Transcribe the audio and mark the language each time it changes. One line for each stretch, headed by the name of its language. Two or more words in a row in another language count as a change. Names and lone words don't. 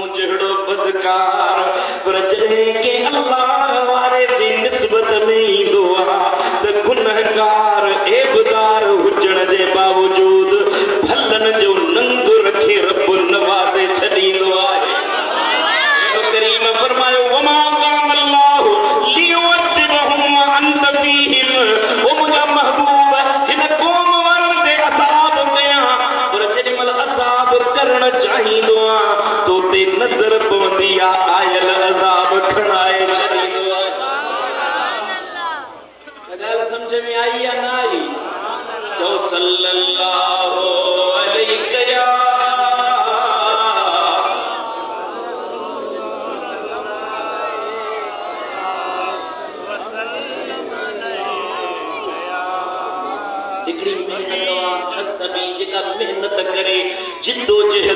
Sindhi: जहिड़ो बदकार पर जॾहिं के अल्लाह वारे जी निस्बत में ईंदो आहे त गुनहगार ऐबदार हुजण जे बावजूद भलनि जो नंग रखे रब नवाज़े छॾींदो आहे करीम फरमायो
Arabic: وما كان الله ليعذبهم وأنت فيهم
Sindhi: ओ मुंहिंजा महबूब हिन क़ौम वारनि ते अज़ाब कयां पर जेॾीमहिल अज़ाब करणु चाहींदो आहियां तो ते नज़र पवंदी आहे आयल अज़ाब खणाए छॾींदो आहे ॻाल्हि सम्झ में आई या न आई चओ
Arabic: صلى الله عليه
Sindhi: या हिकिड़ी मेहनत हसबी जेका मेहनत करे जिद्दोजहद